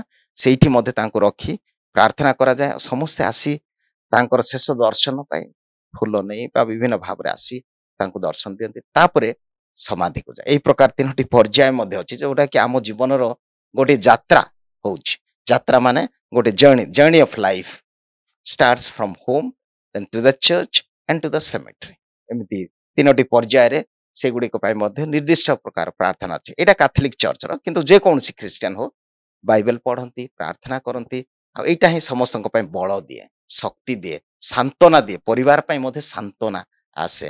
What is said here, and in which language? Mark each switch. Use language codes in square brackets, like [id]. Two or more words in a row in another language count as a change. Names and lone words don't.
[or] ସେଇଠି ମଧ୍ୟ ତାଙ୍କୁ ରଖି ପ୍ରାର୍ଥନା କରାଯାଏ। ସମସ୍ତେ ଆସି ତାଙ୍କର ଶେଷ ଦର୍ଶନ ପାଇଁ ଫୁଲ ନେଇ ବା ବିଭିନ୍ନ ଭାବରେ ଆସି ତାଙ୍କୁ ଦର୍ଶନ ଦିଅନ୍ତି। ତାପରେ ସମାଧିକୁ ଯାଏ। ଏଇ ପ୍ରକାର 3ଟି ପର୍ଯ୍ୟାୟ ମଧ୍ୟ ଅଛି, ଯୋଉଟା କି ଆମ ଜୀବନର ଗୋଟେ ଯାତ୍ରା ହଉଛି। ଯାତ୍ରା ମାନେ ଗୋଟେ [en] journey of life starts from home, then to the church and to the cemetery। [or] ଏମିତି 3ଟି ପର୍ଯ୍ୟାୟରେ ସେଗୁଡ଼ିକ ପାଇଁ ମଧ୍ୟ ନିର୍ଦ୍ଦିଷ୍ଟ ପ୍ରକାର ପ୍ରାର୍ଥନା ଅଛି। ଏଇଟା କାଥୋଲିକ ଚର୍ଚ୍ଚର, କିନ୍ତୁ ଯେକୌଣସି ଖ୍ରୀଷ୍ଟିଆନ ହଉ ବାଇବେଲ ପଢ଼ନ୍ତି, ପ୍ରାର୍ଥନା କରନ୍ତି। ଆଉ ଏଇଟା ହିଁ ସମସ୍ତଙ୍କ ପାଇଁ ବଳ ଦିଏ, ଶକ୍ତି ଦିଏ, ସାନ୍ତ୍ୱନା ଦିଏ। ପରିବାର ପାଇଁ ମଧ୍ୟ ସାନ୍ତ୍ୱନା ଆସେ।